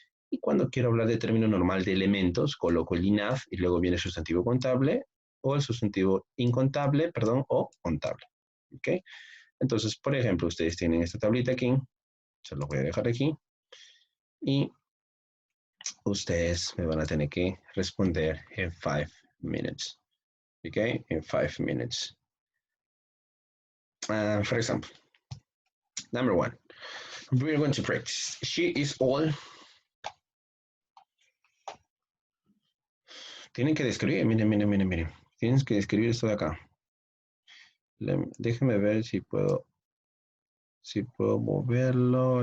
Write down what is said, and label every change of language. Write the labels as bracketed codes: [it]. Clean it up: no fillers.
[es] Y cuando quiero hablar de término normal de elementos, coloco el enough y luego viene el sustantivo contable o el sustantivo incontable, perdón, o contable. ¿Ok? Entonces, por ejemplo, ustedes tienen esta tablita aquí, se los voy a dejar aquí, y ustedes me van a tener que responder en [en] 5 minutes. [es] ¿Ok? En [en] 5 minutes. For example, number 1, we're going to practice. She is all. [es] Tienen que describir, miren. Tienes que describir esto de acá. Déjenme ver si puedo moverlo.